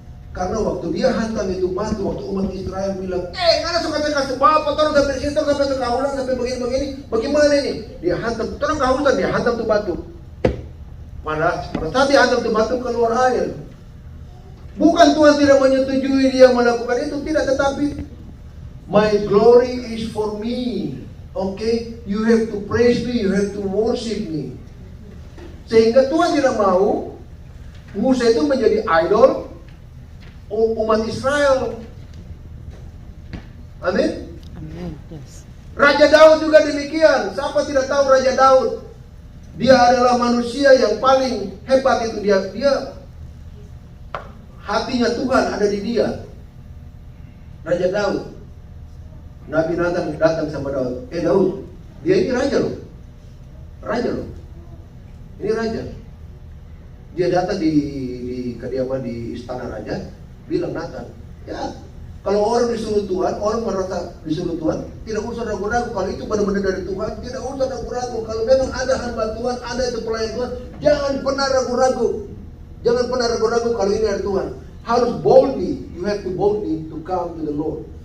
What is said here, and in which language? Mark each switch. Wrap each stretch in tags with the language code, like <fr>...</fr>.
<id>Karena waktu dia hantam itu batu, waktu umat Israel bilang, karena suka kasih bapak, tolong sampai sini, sampai kekaulan, sampai begini, bagaimana ini? Dia hantam, tolong kehausan, dia hantam tuh batu. Pada saat dia hantam tuh batu keluar air. Bukan Tuhan tidak menyetujui dia melakukan itu, tidak, tetapi</id> <en>my glory is for me. Okay, you have to praise me, you have to worship me.</en> <id>Sehingga Tuhan tidak mau Musa itu menjadi idol umat Israel. Amin. Amin.</id> <en>Yes.</en> <id>Raja Daud juga demikian. Siapa tidak tahu Raja Daud? Dia adalah manusia yang paling hebat itu. Dia hatinya Tuhan ada di dia. Raja Daud. Nabi Nathan datang sama Daud. Daud, dia ini raja loh. Raja loh. Ini raja. Dia datang di kediaman di istana raja, bilang Nathan, ya kalau orang disuruh Tuhan, orang merasa disuruh Tuhan, tidak usah ragu-ragu. Kalau itu benar-benar dari Tuhan, tidak usah ragu-ragu. Kalau memang ada hamba Tuhan, ada itu pelayan Tuhan, jangan pernah ragu-ragu. Jangan pernah ragu-ragu kalau ini dari Tuhan.</id> <en>Harus boldly, you have to boldly to come to the Lord.</en>